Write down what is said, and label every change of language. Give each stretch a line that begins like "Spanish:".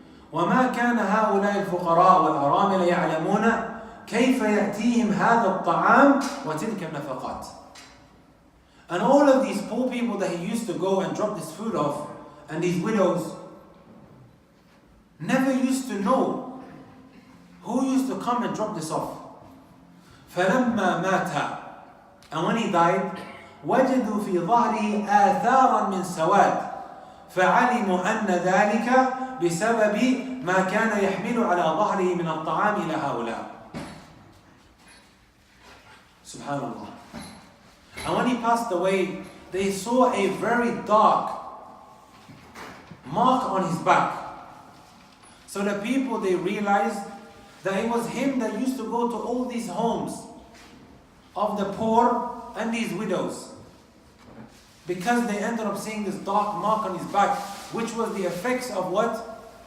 Arabic: وَمَا كَانَ هَؤُلَاءِ الْفُقَرَاءُ وَالْأَرَامِلَ يَعْلَمُونَ كَيْفَ يَأْتِيهِمْ هَذَا الطَّعَامُ وَتِلْكَ النَّفَقَاتِ.
English: And all of these poor people that he used to go and drop this food off, and these widows, never used to know who used to come and drop this off.
Arabic: فَلَمَّا مَاتَ.
English: And when he died,
Arabic: وَجَدُوا فِي ظَهْرِهِ آثَارًا مِنْ سَوَادٍ فَعَلِمُوا أَنَّ ذَلِكَ بِسَبَبِ مَا كَانَ يَحْمِلُ عَلَى ظَهْرِهِ مِنَ الطَّعَامِ إِلَى هَؤُلَاءِ. Subhanallah.
English: And when he passed away, they saw a very dark mark on his back. So the people, they realized that it was him that used to go to all these homes of the poor and these widows, because they ended up seeing this dark mark on his back, which was the effects of what?